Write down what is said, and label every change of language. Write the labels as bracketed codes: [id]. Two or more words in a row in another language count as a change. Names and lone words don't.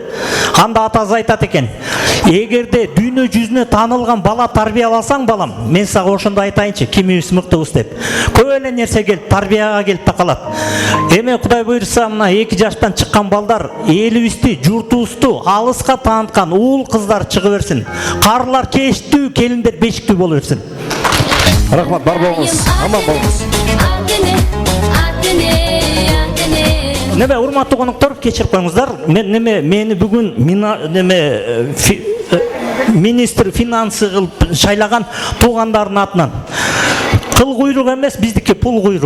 [ky] Анда атасы айтат экен, эгерде дүйнө жүзүнө таанылган бала тарбияласаң балам, мен сага ошондо айтайынчы, кимибиз мыктыбыз деп. Көп эле нерсе келип, тарбияга келип такалат. Эми Кудай буйрса, мына 2 жаштан чыккан балдар элибизди, журтубузду алыска тааныткан уул кыздар чыгып берсин. Карлар кештүү, келиндер бешиктүү боло берсин. Рахмат, бар болыңыз, аман болыңыз. Неме, урматтуу коноктор, кечирип коюңуздар. Мени бүгүн [ru] министр финансы [ky] кылып шайлаган туугандардын атынан. Кыл куйрук эмес, биздики пул куйрук.